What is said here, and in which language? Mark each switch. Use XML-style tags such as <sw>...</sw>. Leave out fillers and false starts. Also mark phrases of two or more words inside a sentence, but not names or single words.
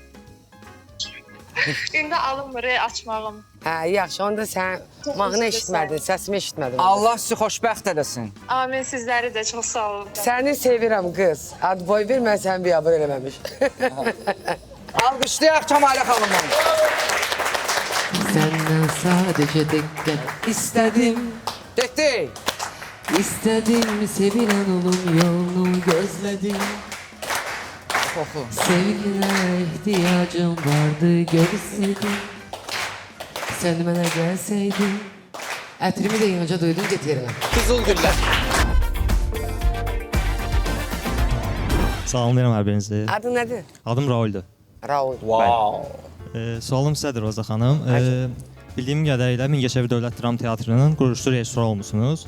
<az>İndi alınmır açmağım. Hə, yaxşı, onda sən mahnı eşitmədin, səsimi eşitmədin. Allah sizi xoşbəxt eləsin. Amin, sizləri də çox sağ olun. Səni sevirəm qız. Ad boy ver, mən səni biabır eləməmiş. Alqışlayaq Kamalə xanımı.</az> <tr>Senden sadece dikkat istedim.</tr> <az>Getdi.</az> <tr>İstedim sevilen olum yolunu gözledim.</tr> <az>Oxu.</az> <tr>Sevgiline ihtiyacım vardı görseydim. Sen bana gelseydin.</tr> <az>Ətrimi də yanca duydum, get yerinə. Qızıl güllər. Salamlayıram hər birinizi. Adın nədir? Adım Rauldur. Raul. Wow. Sualım sizədir Roza xanım. Bildiyim qədərilə Mingəçevir Dövlət Dram Teatrının quruluşçu rejissoru olmusunuz.</az>